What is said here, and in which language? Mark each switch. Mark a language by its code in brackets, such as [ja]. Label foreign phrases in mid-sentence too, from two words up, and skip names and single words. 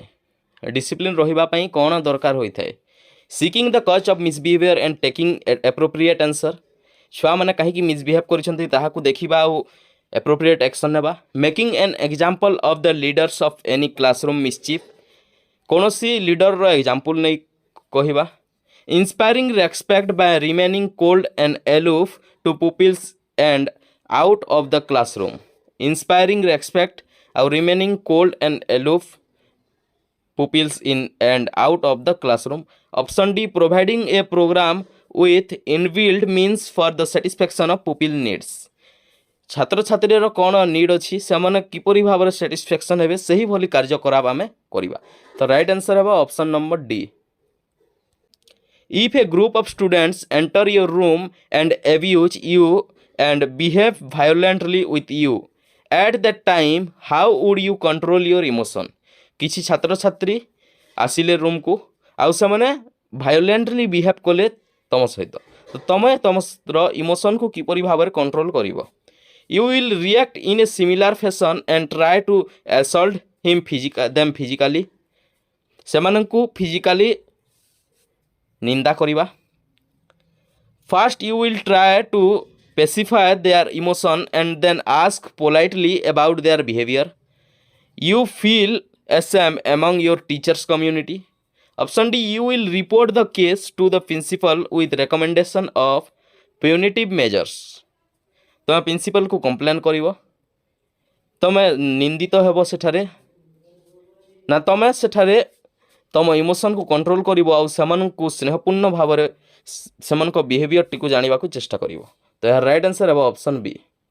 [or] ଡିସିପ୍ଲିନ୍ ରହିବା ପାଇଁ କ'ଣ ଦରକାର ହୋଇଥାଏ? [en] seeking the cause of misbehaviour and taking appropriate answer, [or] ଛୁଆମାନେ କାହିଁକି ମିସବିହେଭ୍ କରିଛନ୍ତି ତାହାକୁ ଦେଖିବା ଆଉ [en] appropriate action [or] ନେବା। [en] Making an example of the leaders of any classroom mischief, [or] କୌଣସି ଲିଡରର ଏକ୍ଜାମ୍ପଲ୍ ନେଇ କହିବା। [en] Inspiring respect by remaining cold and aloof to pupils and out of the classroom, inspiring respect or remaining cold and aloof pupils in and out of the classroom. Option D, providing a program with inbuilt means for the satisfaction of pupil needs. [or] ଛାତ୍ରଛାତ୍ରୀର କ'ଣ ନିଡ୍ ଅଛି ସେମାନେ କିପରି ଭାବରେ ସାଟିସ୍ଫ୍ୟାକ୍ସନ୍ ହେବେ ସେହିଭଳି କାର୍ଯ୍ୟକଳାପ ଆମେ କରିବା। ତ [en] right answer [or] ହେବ [en] option number D. If a group of students enter your room and abuse you and behave violently with you, at that time, how would you control your emotion? [or] କିଛି ଛାତ୍ରଛାତ୍ରୀ ଆସିଲେ ରୁମ୍କୁ ଆଉ ସେମାନେ [en] violently behave [or] କଲେ ତମ ସହିତ, ତ ତମେ ତମର ଇମୋସନ୍କୁ କିପରି ଭାବରେ କଣ୍ଟ୍ରୋଲ୍ କରିବ? [en] You will react in a similar fashion and try to assault them physically. [or] ସେମାନଙ୍କୁ ଫିଜିକାଲି ନିନ୍ଦା କରିବା। [en] First, you will try to pacify their emotion and then ask politely about their behavior. You feel ashamed among your teachers community. Option D, you will report the case to the principal with recommendation of punitive measures. [or] ତୁମେ ପ୍ରିନ୍ସିପାଲକୁ କମ୍ପ୍ଲେନ୍ କରିବ, ତୁମେ ନିନ୍ଦିତ ହେବ ସେଠାରେ ନା ତୁମେ ସେଠାରେ ତୁମ ଇମୋସନ୍କୁ କଣ୍ଟ୍ରୋଲ୍ କରିବ ଆଉ ସେମାନଙ୍କୁ ସ୍ନେହପୂର୍ଣ୍ଣ ଭାବରେ ସେମାନଙ୍କ ବିହେଭିଅରଟିକୁ ଜାଣିବାକୁ ଚେଷ୍ଟା କରିବ। ତ ଏହାର [en] right answer [or] ହେବ [en] option B.